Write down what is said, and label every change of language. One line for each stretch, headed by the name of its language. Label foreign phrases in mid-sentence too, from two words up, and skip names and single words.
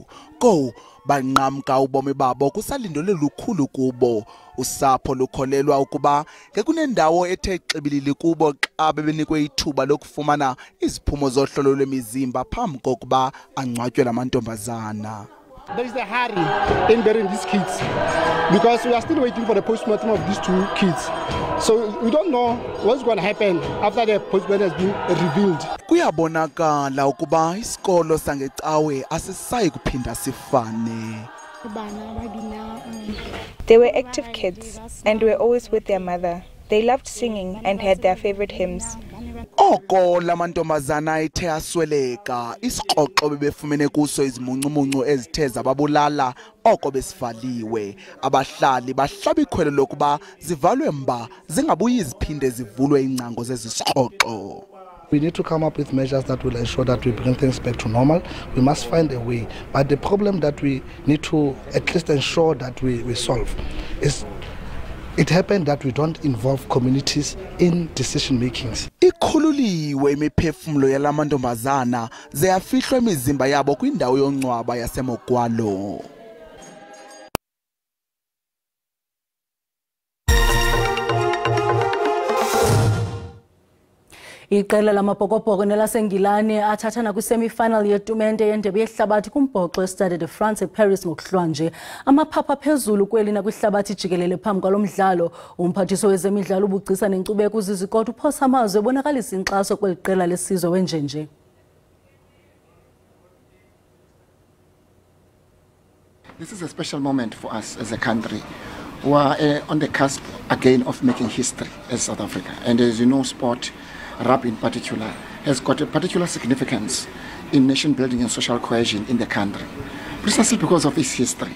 Xhosa: Ko banqamka ubomi babo kusalindele lukhulu kubo. Usapho lukholelwa ukuba kunendawo ethe xibilili kubo xa bebenikwe ithuba lokufumana iziphumo zohlolo lwemizimba phambi kokuba angcwatywe lamantombazana.
English: There is a hurry in burying these kids because we are still waiting for the postmortem of these 2 kids. So we don't know what's going to happen after the postmortem has been revealed.
Xhosa: Kuyabonakala ukuba isikolo sangecawe asisayi kuphinda sifane.
English: They were active kids and were always with their mother. They loved singing and had their favorite hymns.
Xhosa: Oko lamantombazana ethe asweleka isixoxo bebefumene kuso izimuncumuncu ezithe zababulala oko besivaliwe. Abahlali bahlaba ikhwelo lokuba zivalwe mba zingabuyi ziphinde zivulwe ingcango zezisixoxo.
English: We need to come up with measures that will ensure that we bring things back to normal. We must find a way. But the problem that we need to at least ensure that we solve is it happened that we don't involve communities in decision makings.
Xhosa: Ikhululiwe imiphefumulo yalamantombazana zeyafihlwa imizimba yabo kwindawo yongcwaba yaseMogwalo. Iqela lamabhokobhoko nelasengilane athathana kwi-semi-final yetumente yendebe yehlabathi kumbhoxo eStade de France eParis ngokuhlwanje. Amaphapha phezulu kweli nakwihlabathi jikelele phambi kwalo mdlalo. Umphathiso wezemidlalo ubugcisa nenkcubeko uzizikotho uphosa amazwi ebonakalisa inkxaso kweli qela lesizwe wenjenje.
English: This is a special moment for us as a country. We are on the cusp again of making history as South Africa. And as you know, sport, rugby in particular, has got a particular significance in nation building and social cohesion in the country, precisely because of its history.